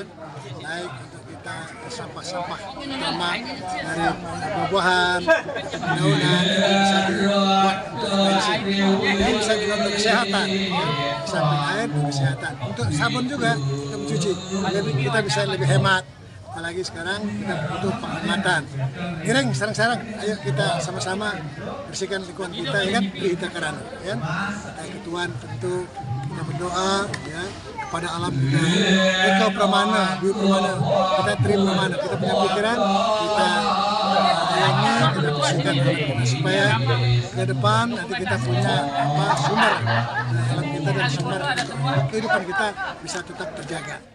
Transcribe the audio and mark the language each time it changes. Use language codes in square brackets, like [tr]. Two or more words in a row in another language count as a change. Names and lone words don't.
[id] Baik untuk kita sampah-sampah terutama dari buah-buahan, daunan bisa dibuat untuk ekoenzim. Ini bisa juga untuk kesehatan, samping air untuk kesehatan. Untuk sabun juga kita mencuci, kita bisa lebih hemat. Apalagi sekarang kita butuh penghematan. Giring, sarang-sarang, ayo kita sama-sama bersihkan lingkungan kita, ya kan? Trita Karana, ya. Kita ketuaan tentu kita berdoa, ya. pada alam kita. Eka Pramana, Dwi Pramana, kita Tri Pramana, kita punya pikiran, kita sayangi, kita bersihkan supaya ke depan nanti kita punya sumber alam kita dan sumber kehidupan kita bisa tetap terjaga.